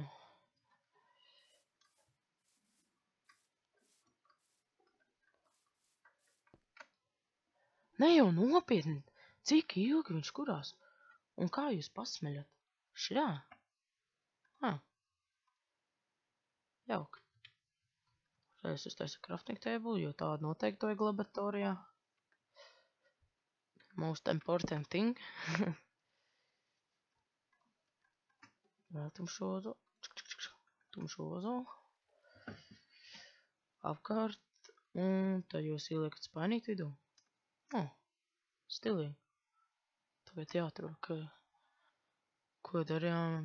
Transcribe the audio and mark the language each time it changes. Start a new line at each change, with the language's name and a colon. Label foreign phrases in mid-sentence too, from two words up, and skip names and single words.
Latvian: Ne jau nopietni, cik ilgi viņš kurās? Un kā jūs pasmeļat? Šitā? Jauki. Es uztaisu
English: crafting table,
Latvian: jo tādu noteikti vajag laboratorijā.
English: Most important thing.
Latvian: Vēl tumšozo. Tumšozo. Apkārt. Un tad jūs ieliekat spainīt vidū. Stilīgi. Tagad jāatrod, ko darījām.